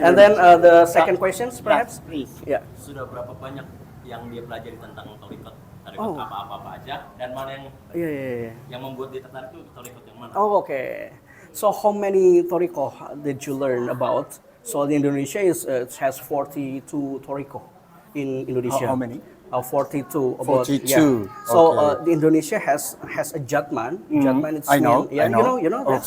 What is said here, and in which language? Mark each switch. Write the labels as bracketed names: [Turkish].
[English] And then the second questions, perhaps? Please. Yeah. [Indonesian] Sudah berapa banyak yang dia pelajari tentang Thoriqot? Oh. Apa-apa aja, dan mana yang yang membuat dia tertarik itu Thoriqot yang mana? [English] Oh, okay. So how many Thoriqoh did you learn about? So in Indonesia it has 42 Thoriqoh in Indonesia. How many? 42. 42. Yeah. So Okay. the Indonesia has a Jatman. Jatman it's I know. Yeah, I know. you know that?